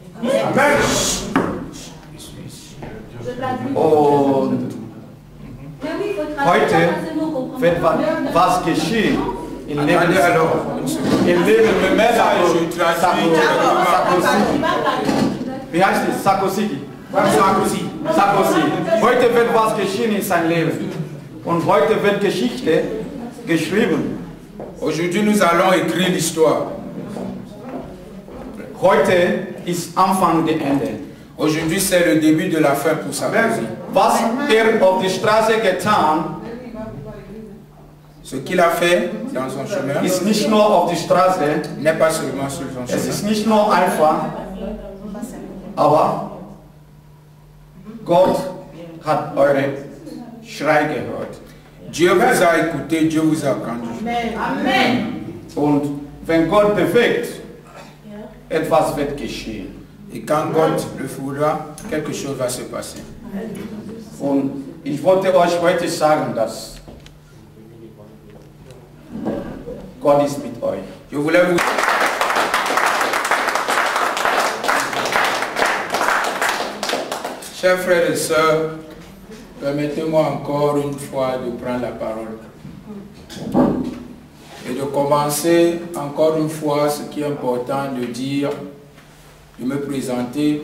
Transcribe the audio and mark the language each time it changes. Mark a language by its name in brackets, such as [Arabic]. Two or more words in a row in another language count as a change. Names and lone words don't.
[German] Und heute wird was geschehen im Leben Wie heißt es? Sarkozy. Heute wird was geschehen in seinem Leben. Und heute wird Geschichte geschrieben. [French] Aujourd'hui, nous allons écrire l'histoire. [German] Heute ist Anfang der Ende. [French] Aujourd'hui, c'est le début de la fin pour Sarkozy. [German] Was auf die Straße getan, [French] ce qu'il a fait dans son chemin, [German] ist nicht nur auf die Straße, [French] n'est pas seulement sur son chemin. [German] Es ist nicht nur einfach, aber Gott hat eure Schrei gehört. [French] Dieu vous a écouté, Dieu vous a entendu. Amen. [German] Und wenn Gott bewegt, etwas wird geschehen. [French] Et quand Gott le fera, quelque chose va se passer. [German] Und ich wollte euch heute sagen, dass Gott ist mit euch. [French] Je voulais vous... Chers frères et sœurs, permettez-moi encore une fois de prendre la parole et de commencer encore une fois ce qui est important de dire, de me présenter.